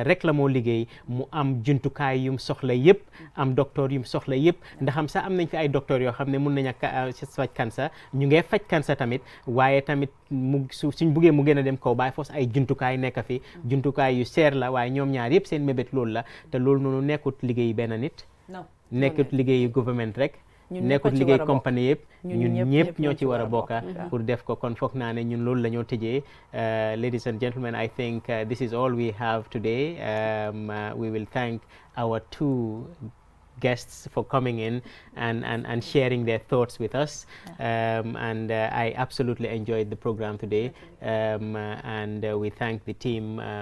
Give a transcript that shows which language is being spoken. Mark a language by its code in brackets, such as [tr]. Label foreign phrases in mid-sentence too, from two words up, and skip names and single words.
[wo] rek la moo liggéey mu am jumtukaay yum soxla yëpp am docteur yum soxla yëpp ndax am sax am nañ fi ay docteur yoo xam ne mun nañ a faj cancer ñu ngee faj cancer tamit waaye tamit suñ buggee mu gën a dem kaw baay foos ay jumtukaay nekk fi jumtukaay yu seer la waaye ñoom ñaar yëpp seen mébét loolu la te loolu noonu nekkut liggéey benn nit nekkut liggéeyu gouvernement rek nekkut liggéey compagnie yëpp ñun ñëpp ñoo ci war a bokka pour def ko kon foog naa ne ñun loolu la ñoo tëjee [en] ladies and gentlemen I think this is all we have today we will thank our two guests for coming in and sharing their thoughts with us and I absolutely enjoyed the program today and we thank the team